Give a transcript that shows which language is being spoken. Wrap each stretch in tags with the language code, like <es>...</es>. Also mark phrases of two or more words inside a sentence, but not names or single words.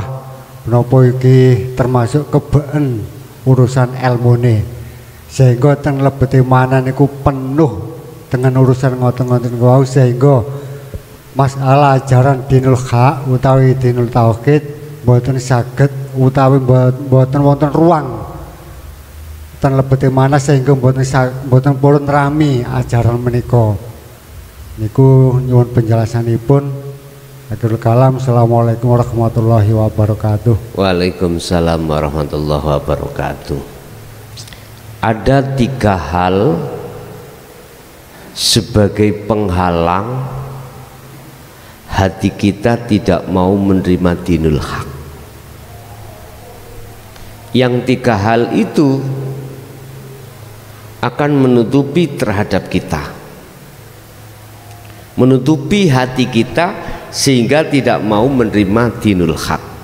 <jv>menapa iki termasuk kebeken urusan ilmune sehingga ten lebete manah niku penuh dengan urusan ngoten-ngoten wau sehingga masalah ajaran</jv> <ar>دين الحق</ar> <jv>utawi</jv> <ar>دين التوحيد</ar> <jv>mboten saged utawi mboten wonten ruang ten lebete manah sehingga mboten purun rami ajaran menika. Niku nyuwun penjelasanipun.</jv> <ar>آخر الكلام. السلام عليكم ورحمة الله وبركاته. وعليكم السلام ورحمة الله وبركاته.</ar> <id>Ada 3 hal sebagai penghalang hati kita tidak mau menerima</id> <ar>دين الحق.</ar> <id>Yang 3 hal itu akan menutupi terhadap kita, menutupi hati kita sehingga tidak mau menerima</id> <ar>دين الحق.</ar>